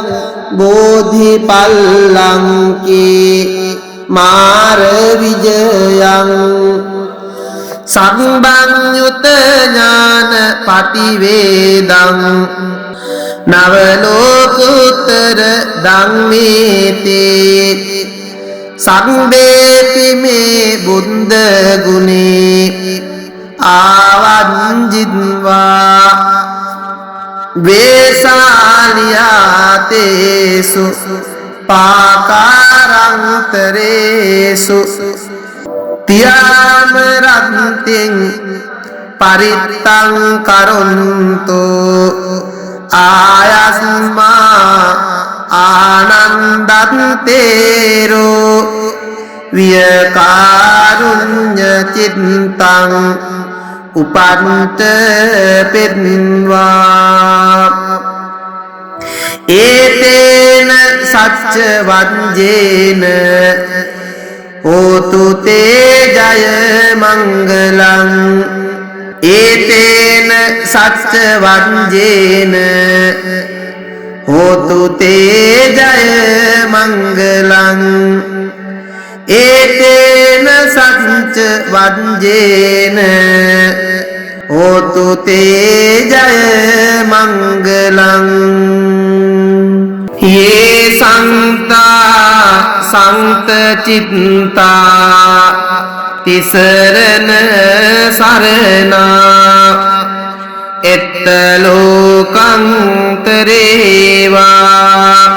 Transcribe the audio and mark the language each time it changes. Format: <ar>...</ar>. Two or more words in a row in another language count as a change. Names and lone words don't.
<pi>බෝධිපල්ලංකේ මාර විජයං සම්බන්යුත ඥාන පටිවේදං නවලෝකුත්තර ධම්මේතේ සම්බේපි මේ බුද්ධ ගුණේ ආවංජිත්වා වේසාලියාතේසු පාකාරන්තරේසු තියාම රත්තින් පරිත්තං කරොන්තෝ ආයස්මා ආනන්දත්තේරෝ වියකාරුඤ්ඤ චිත්තං උපන්ත පෙන්වා ඒතේන සච්ච වංජේන හෝතු තේ ජය මංගලං ඒතේන සච්ච වංජේන හෝතු තේ ජය මංගලං ඒතේන සච්ච වංජේන හෝතු තේ ජය මංගලං ये संता संत चित्ता तिसरन सरना एत्त लोकं तरेवा</pi>